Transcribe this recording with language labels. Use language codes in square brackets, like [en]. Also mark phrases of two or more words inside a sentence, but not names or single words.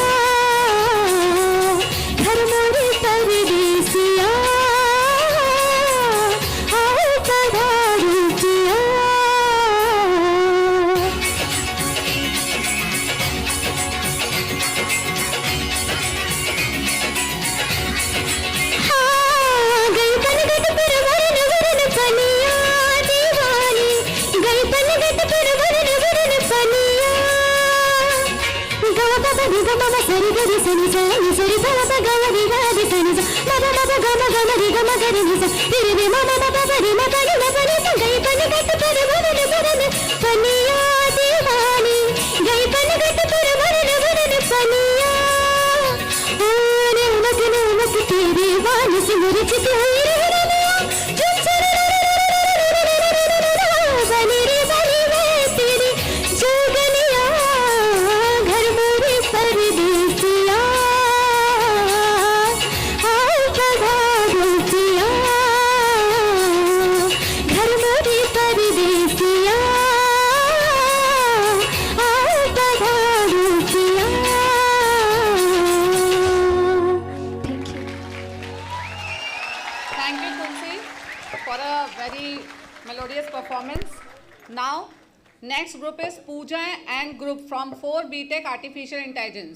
[hi] घर मोरे परदेसिया आओ पधारो पिया गई पनघट पर वरन वरन पनिया दीवानी गई पनघट पर वरन वरन पनिया गवा बाबा रे ग म सरी ग रे सनी सा नि सरी सा सा ग रे ग रे सनी सा म ग म ग म रे ग म ग रे नि सा रे रे म म ब ब रे म ग रे म ग रे सा गई पनघट पर वरन वरन पनिया दीवानी गई पनघट पर वरन वरन पनिया नमक तेरे वाल से मुरझत हुई रहनिया बनी रे बनी मैं तेरी जोगनिया घर मोरे परदेसिया आओ पधारो पिया घर मोरे परदेसिया आओ पधारो पिया [en] Thank you, Tulsi, for a very melodious performance. Now, next group is Pooja and group from 4 BTech Artificial Intelligence.